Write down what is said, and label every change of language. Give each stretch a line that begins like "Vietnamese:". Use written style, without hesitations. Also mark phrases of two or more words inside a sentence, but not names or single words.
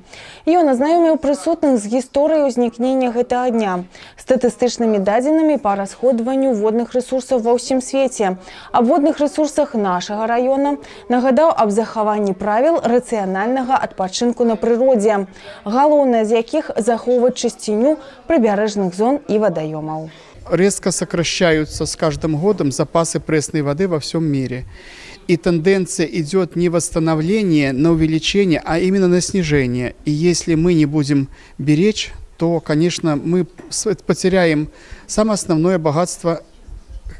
Belarusian: Ён азнаёміў прысутных з гісторыяй узнікнення гэтага дня, статыстычнымі дадзенымі па расходванню водных рэсурсаў ва ўсім свеце, аб водных рэсурсах нашага раёна, нагадаў аб захаванні правіл рацыянальнага адпачынку на прыродзе, галоўнае з якіх захоўваць чысціню
Russian: прибережных зон и водоемов. Резко сокращаются с каждым годом запасы пресной воды во всем мире. И тенденция идет не восстановление на увеличение, а именно на снижение. И если мы не будем беречь, то, конечно, мы потеряем самое основное богатство нашей жизни.